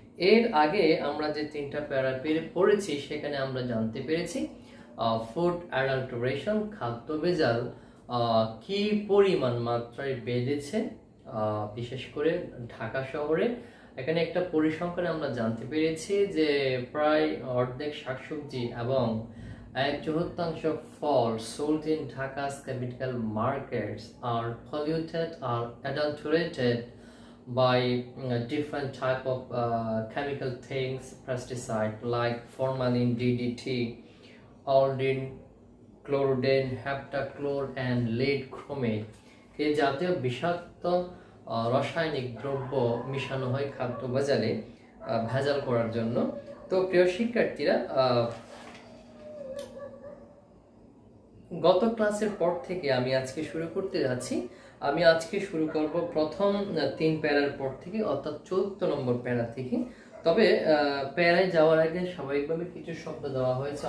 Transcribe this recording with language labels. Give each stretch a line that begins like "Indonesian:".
Bangla: এর আগে আমরা যে তিনটা প্যারা পড়েছি সেখানে আমরা জানতে পেরেছি ফুড অ্যাডাল্টারেশন, খাদ্য ভেজাল কি পরিমাণ মাত্রায় বেড়েছে, বিশেষ করে ঢাকা শহরে। এখানে একটা পরিসংখ্যানে আমরা জানতে পেরেছি যে প্রায় অর্ধেক শাকসবজি এবং 1/4 ফল
English: sold in Dhaka's capital markets are polluted or adulterated by different type of chemical things, pesticide like formalin, DDT, aldrin, chlordane, heptachlor and lead chromate
Bangla: এই জাতীয় বিষাক্ত রাসায়নিক দ্রব্য মিশানো হয় খাদ্য বাজারে ভেজাল করার জন্য। তো প্রিয় শিক্ষার্থীরা, গত ক্লাসের পর থেকে আমি আজকে শুরু করতে যাচ্ছি। আমি আজকে শুরু করব প্রথম 3 প্যারার পর থেকে, অর্থাৎ 14 নম্বর প্যারা থেকে। তবে প্যারায় যাওয়ার আগে স্বাভাবিকভাবে কিছু শব্দ দেওয়া হয়েছে।